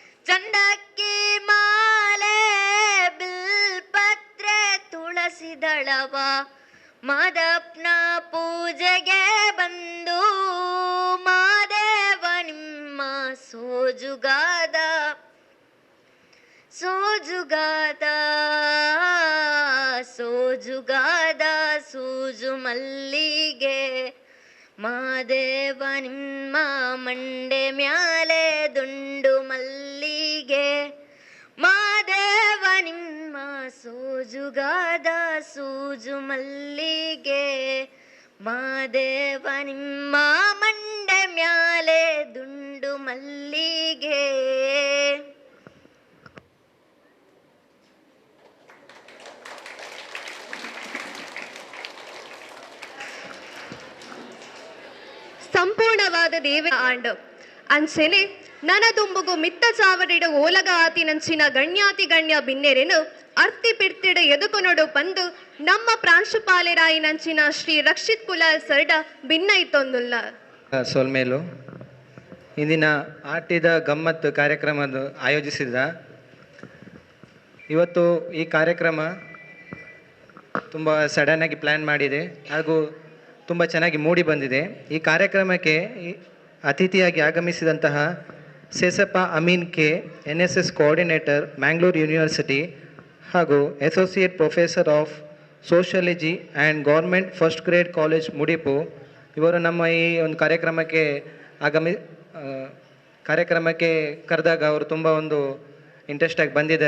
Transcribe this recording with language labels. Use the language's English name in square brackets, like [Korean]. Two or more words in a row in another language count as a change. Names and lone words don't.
[Kannada] ಚಂದಕ್ಕಿ ಮಾಲೆ ಬಿಲ್ಪತ್ರೆ ತುಳಸಿ ದಳವ ಮಾದಪ್ಪನ ಪೂಜೆಗೆ ಬಂದು ಮಾದೇವ ನಿಮ್ಮ ಸೋಜುಗಾದ ಸೋಜುಗಾದ ಸೋಜುಗಾದ ಸೂಜು ಮಲ್ಲಿಗೆ ಮಾದೇವ ನಿಮ್ಮ ಮಂಡೆ ಮ್ಯಾಲೆ ದುಂಡು ಮಲ್ಲಿಗೆ ಮಾದೇವ ನಿಮ್ಮ ಸೋಜುಗಾದ ಸೂಜು ಮಲ್ಲಿಗೆ ಮಾದೇವ ನಿಮ್ಮ ಮಂಡೆ ಮ್ಯಾಲೆ ದುಂಡು ಮಲ್ಲಿಗೆ. [Tulu] ಸಂಪೂರ್ಣವಾದ ದೇವ ಆಂಡು ಅಂಚೆನೆ ನನದುಂಬುಗು ಮಿತ್ತ ಚಾವಡಿಡು ಓಲಗ ಆತಿನಂಚಿನ ಗಣ್ಯಾತಿ ಗಣ್ಯ ಬಿನ್ನೆರೆನು ಅರ್ತಿ ಪಿಡ್ತಿಡ ಎದುಕೊನೊಡು ಬಂದು ನಮ್ಮ ಪ್ರಾಂಶುಪಾಲರಾಯಿನಂಚಿನ ಶ್ರೀ ರಕ್ಷಿತ್ ಕುಲಾಲ್ ಸರ್ಡ ಭಿನ್ನೈತೊಂದುಲ್ಲ [Kannada] ಸೋಲ್ಮೇಲು ಇಂದಿನ ಆಟಿದ ಗಮ್ಮತ್ತು ಕಾರ್ಯಕ್ರಮದ ಆಯೋಜಿಸಿದ ಇವತ್ತು ಈ ಕಾರ್ಯಕ್ರಮ ತುಂಬ ಸಡನ್ನಾಗಿ ಪ್ಲ್ಯಾನ್ ಮಾಡಿದೆ ಹಾಗೂ ತುಂಬ ಚೆನ್ನಾಗಿ ಮೂಡಿ ಬಂದಿದೆ. ಈ ಕಾರ್ಯಕ್ರಮಕ್ಕೆ ಅತಿಥಿಯಾಗಿ ಆಗಮಿಸಿದಂತಹ ಸೇಸಪ್ಪ ಅಮೀನ್ ಕೆ [English] NSS coordinator Mangalore University [Kannada] ಹಾಗೂ [English] associate professor of sociology and government first grade college [Kannada] ಮುಡಿಪು ಇವರು ನಮ್ಮ ಈ ಒಂದು ಕಾರ್ಯಕ್ರಮಕ್ಕೆ ಕರೆದಾಗ ಅವರು ತುಂಬ ಒಂದು ಇಂಟ್ರೆಸ್ಟಾಗಿ ಬಂದಿದ್ದಾರೆ.